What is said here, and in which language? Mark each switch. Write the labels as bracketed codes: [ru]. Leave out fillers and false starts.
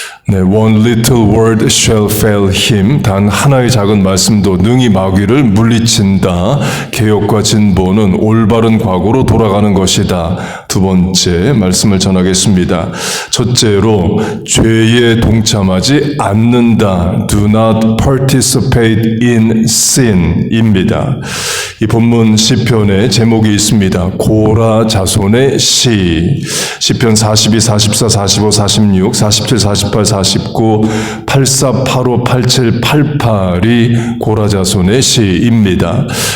[en] 네, one little word shall fail him. [ko] 단 하나의 작은 말씀도 능히 마귀를 물리친다. 개혁과 진보는 올바른 과거로 돌아가는 것이다. 두 번째 말씀을 전하겠습니다. 첫째로 죄에 동참하지 않는다. [en] Do not participate in sin입니다. [ko] 이 본문 시편에 제목이 있습니다. 고라 자손의 시. 시편 42, 44, 45, 46, 47, 48, 49, 84, 85, 87, 88이 고라 자손의 시입니다.